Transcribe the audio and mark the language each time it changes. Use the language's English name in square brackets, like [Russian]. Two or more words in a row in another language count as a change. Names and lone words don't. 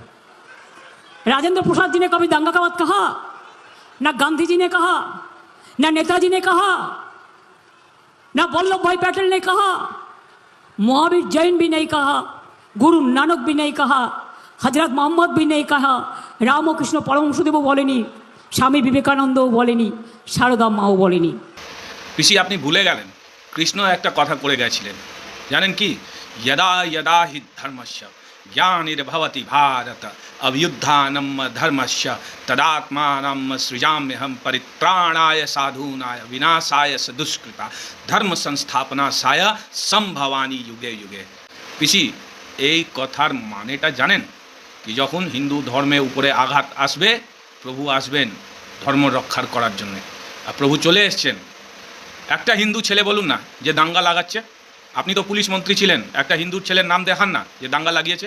[Hindi] राजेंद्र प्रसाद जी ने कभी दंगा का बात कहा? ना गांधी जी ने कहा, ना नेताजी ने कहा, ना वल्लभ भाई पटेल ने कहा, महावीर जैन भी नहीं कहा, गुरु नानक भी नहीं कहा, हजरत मोहम्मद भी नहीं कहा, [Bangla] রামকৃষ্ণ পরমহংসদেব বলেনি, স্বামী বিবেকানন্দ বলেনি, সারদা মাও বলেনি। পিসি আপনি ভুলে গেলেন কৃষ্ণ একটা কথা করে গেছিলেন, জানেন কি? [Sanskrit] यदा यदा हि धर्मस्य ज्ञानिर्भवति भारत अभ्युत्थानं धर्मस्य तदात्मानं सृजाम्यहं परित्राणाय साधूनाय विनाशाय च दुष्कृता धर्म संस्थापनाय संभवानी युगे युगे। [Bangla] পিসি এই কথার মানেটা জানেন কি? যখন হিন্দু ধর্মের উপরে আঘাত আসবে, প্রভু আসবেন ধর্ম রক্ষার করার জন্য। আর প্রভু চলে এসছেন। একটা হিন্দু ছেলে বলুন না যে দাঙ্গা লাগাচ্ছে। আপনি তো পুলিশ মন্ত্রী ছিলেন, একটা হিন্দু ছেলের নাম দেখান না যে দাঙ্গা লাগিয়েছে।